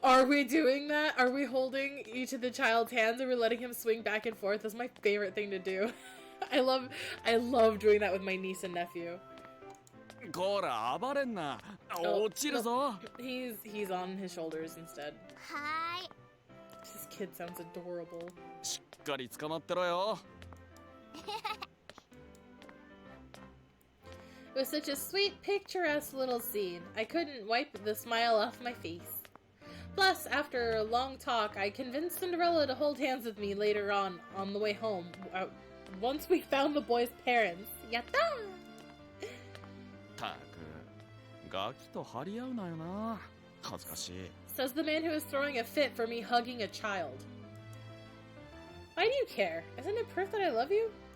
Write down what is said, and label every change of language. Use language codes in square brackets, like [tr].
[en] Are we doing that? Are we holding each of the child's hands and we're letting him swing back and forth? That's my favorite thing to do. I love doing that with my niece and nephew. [ja] こら、暴れんな。落ちるぞ。 [en] He's on his shoulders instead. [ja] はーい。 [en] This kid sounds adorable. [ja] しっかり捕まってろよ。 [en] It was such a sweet, picturesque little scene. I couldn't wipe the smile off my face. Plus, after a long talk, I convinced Cinderella to hold hands with me later on the way home. Once we found the boy's parents. [ja] Yatta! たく、ガキと張り合うなよな。恥ずかしい。 [en] Says the man who is throwing a fit for me hugging a child. Why do you care? Isn't it proof that I love you?